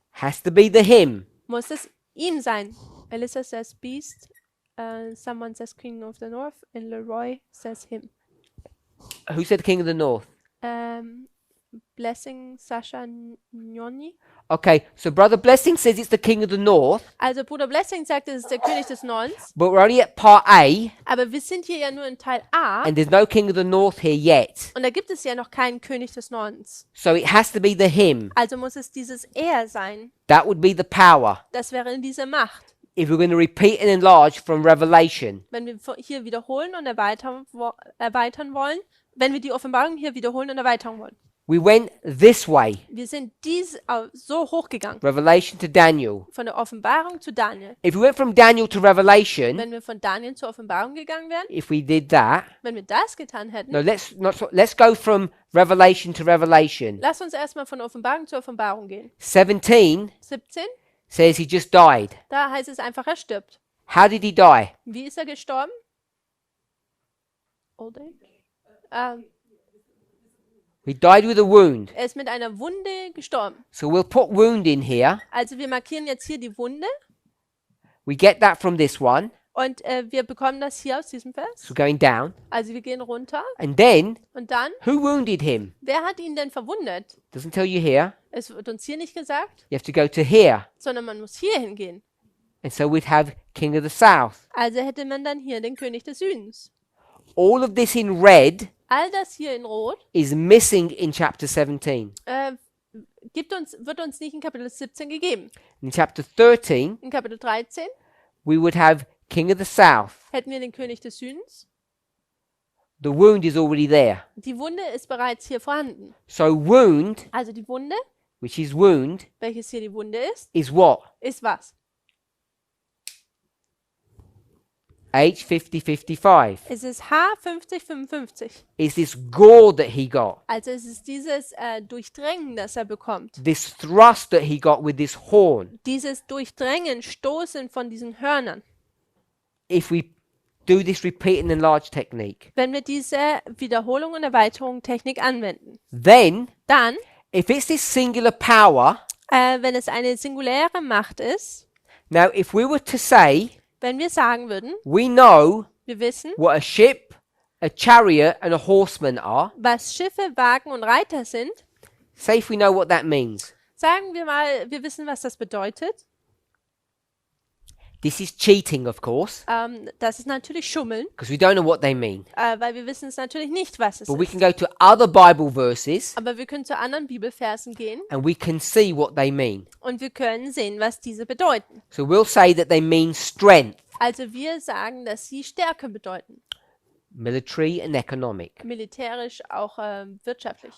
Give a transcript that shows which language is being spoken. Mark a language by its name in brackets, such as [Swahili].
[English] has to be the him. [German] Muss es ihm sein. [English] Alyssa says beast. Someone says king of the north. And Leroy says him. Who said king of the north? Blessing Sasha Njoni. Okay, so Brother Blessing says it's the king of the north, [German] Also Bruder Blessing sagt, es ist der König des Nordens. [English] but we're only at part A, [German] Aber wir sind hier ja nur in Teil A. [English] and there's no king of the north here yet. [German] Und da gibt es ja noch keinen König des Nordens. [English] So it has to be the him. [German] Also muss es dieses Er sein. [English] That would be the power. [German] Das wäre diese Macht. [English] If we're going to repeat and enlarge from Revelation. [German] Wenn wir hier wiederholen und erweitern wollen, wenn wir die Offenbarung hier wiederholen und erweitern wollen. [English] We went this way, [German] Wir sind so hochgegangen. [English] Revelation to Daniel. [German] Von der Offenbarung zu Daniel. [English] If we went from Daniel to Revelation, [German] Wenn wir von Daniel zur Offenbarung gegangen wären, [English] if we did that, [German] wenn wir das getan hätten, [English] no, let's go from Revelation to Revelation. [German] lass uns erstmal von Offenbarung zu Offenbarung gehen. [English] 17 [German] 17, [English] says he just died. [German] da heißt es einfach, er stirbt. [English] How did he die? [German] Wie ist er gestorben? [English] Old age? He died with a wound. [German] Er ist mit einer Wunde gestorben. [English] So we'll put wound in here. [German] Also wir markieren jetzt hier die Wunde [English] We get that from this one. [German] und wir bekommen das hier aus diesem Vers. [English] So going down. [German] Also wir gehen runter [English] And then, [German] und dann, [English] who wounded him? [German] wer hat ihn denn verwundet? [English] Doesn't tell you here. [German] Es wird uns hier nicht gesagt, [English] You have to go to here. [German] sondern man muss hier hingehen. [English] And so we'd have king of the south. [German] Also hätte man dann hier den König des Südens. [English] All of this in red [German] All das hier in Rot [English] is missing in chapter 17. [German] wird uns nicht in Kapitel 17 gegeben. [English] In chapter 13, [German] In Kapitel 13 [English] we would have king of the south. [German] hätten wir den König des Südens. [English] The wound is already there. [German] Die Wunde ist bereits hier vorhanden. [English] So wound, [German] Also die Wunde, [English] which is wound, [German] welches hier die Wunde [English] is what? [German] ist was? [English] H 5055. [German] Es ist H5055. [English] Is this gore that he got? [German] Also es ist dieses Durchdrängen, das er bekommt. [English] This thrust that he got with this horn. [German] Dieses Durchdrängen, Stoßen von diesen Hörnern. [English] If we do this repeat and enlarge technique, [German] wenn wir diese Wiederholung und Erweiterung Technik anwenden. [English] then [German] Dann, [English] if it's this singular power, [German] wenn es eine singuläre Macht ist, [English] now if we were to say, [German] wenn wir sagen würden, [English] we know [German] wir wissen, [English] what a ship, a chariot and a horseman are, [German] was Schiffe, Wagen und Reiter sind, [English] say if we know what that means. [German] sagen wir mal, wir wissen, was das bedeutet. [English] This is cheating, of course, [German] Das ist natürlich Schummeln, [English] because we don't know what they mean. [German] weil wir wissen es natürlich nicht, was es [English] But we [German] ist. [English] can go to other Bible verses [German] Aber wir können zu anderen Bibelversen gehen [English] and we can see what they mean. [German] und wir können sehen, was diese bedeuten. [English] So we'll say that they mean strength, [German] Also wir sagen, dass sie Stärke bedeuten. [English] military and economic. [German] Militärisch, auch wirtschaftlich.